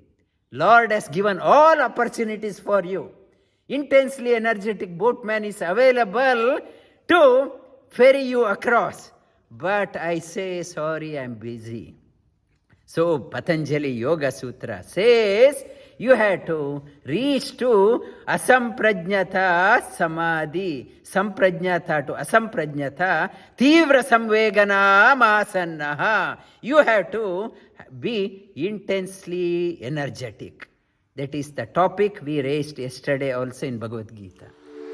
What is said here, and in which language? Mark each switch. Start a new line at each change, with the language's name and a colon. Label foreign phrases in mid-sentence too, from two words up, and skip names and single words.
English: Lord has given all opportunities for you. Intensely energetic boatman is available to ferry you across. But I say, sorry, I'm busy. So Patanjali Yoga Sutra says, you have to reach to
Sanskrit: asamprajnata samadhi, samprajnata
English: to
Sanskrit: asamprajnata, tivra samvegana masannaha.
English: You have to be intensely energetic. That is the topic we raised yesterday also in Bhagavad Geeta.